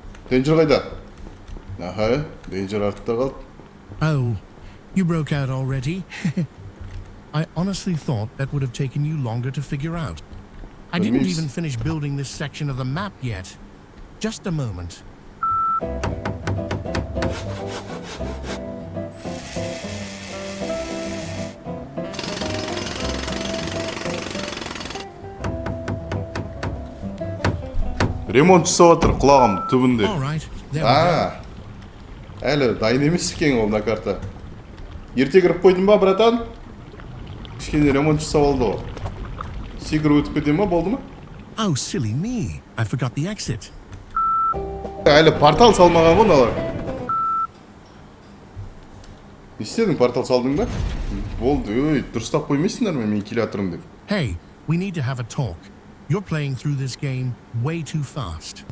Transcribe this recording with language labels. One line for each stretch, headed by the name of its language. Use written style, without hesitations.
Kazakh: Danger қайда? Аха, danger артта қалды.
English: Oh, you broke out already? I honestly thought that would have taken you longer to figure out. I didn't even finish building this section of the map yet. Just a moment.
Kazakh: Ремонт жасап жатыр, құлағым түбінде.
English: All right, there we go.
Kazakh: Әлі дайын емес екен ол мына карта. Ерте кіріп қойдың ба, братан? Кішкене ремонт жасап алды ғой. Секіріп өтіп кете ма, болды ма?
English: Oh, silly me. I forgot the exit.
Kazakh: Әлі портал салмаған ғой налар. Не істедің, портал салдың ба? Болды, дұрыстап қоймайсыңдар ма, мен келе жатырмын деп.
English: Hey, we need to have a talk. You're playing through this game way too fast.